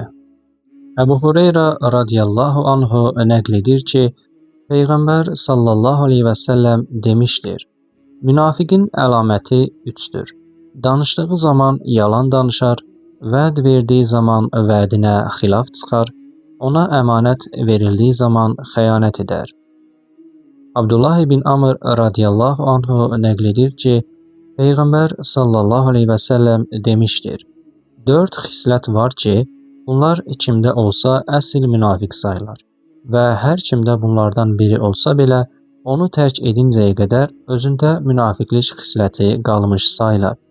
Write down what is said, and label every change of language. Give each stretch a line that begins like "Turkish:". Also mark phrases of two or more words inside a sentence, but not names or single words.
Azerbaijani: Əbu Hüreyrə
Arabic: رضي الله عنه
Azerbaijani: nəql edir ki, Peyğəmbər
Arabic: صلى الله عليه وسلم
Azerbaijani: demişdir: Münafiqin əlaməti üçdür. Danışdığı zaman yalan danışar, vəd verdiyi zaman vədinə xilaf çıxar, ona əmanət verildiyi zaman xəyanət edər. Abdullah ibn Amr
Arabic: رضي الله عنه
Azerbaijani: nəql edir ki, Peyğəmbər
Arabic: صلى الله عليه وسلم
Azerbaijani: demişdir: 4 xislət var ki, bunlar kimdə olsa əsl münafiq sayılar və hər kimdə bunlardan biri olsa belə, onu tərk edincəyə qədər özündə münafiqlik xisləti qalmış sayılar.